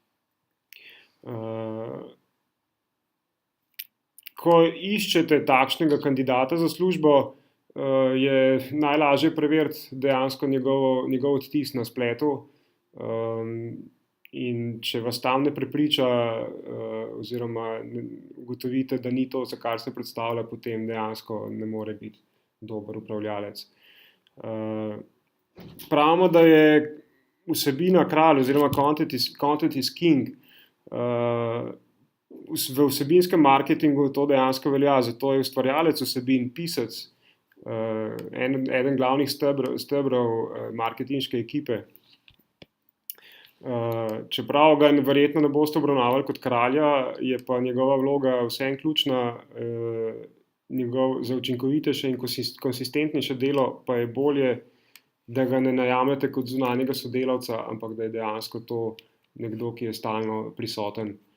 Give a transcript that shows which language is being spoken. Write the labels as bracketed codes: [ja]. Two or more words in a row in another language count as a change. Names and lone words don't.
[sl] Ko iščete takšnega kandidata za službo, je najlažje preveriti dejansko njegov odtis na spletu, in če vas tam ne prepriča oziroma ugotovite, da ni to, za kar se predstavlja, potem dejansko ne more biti dober upravljalec. Pravimo, da je vsebina kralj oziroma [en] content is king. [sl] V vsebinskem marketingu to dejansko velja, zato je ustvarjalec vsebin, pisec, eden glavnih stebrov marketinške ekipe. Čeprav ga verjetno ne boste obravnavali kot kralja, je pa njegova vloga vseeno ključna, za učinkovitejše in konsistentnejše delo pa je bolje, da ga ne najamete kot zunanjega sodelavca, ampak da je dejansko to nekdo, ki je stalno prisoten.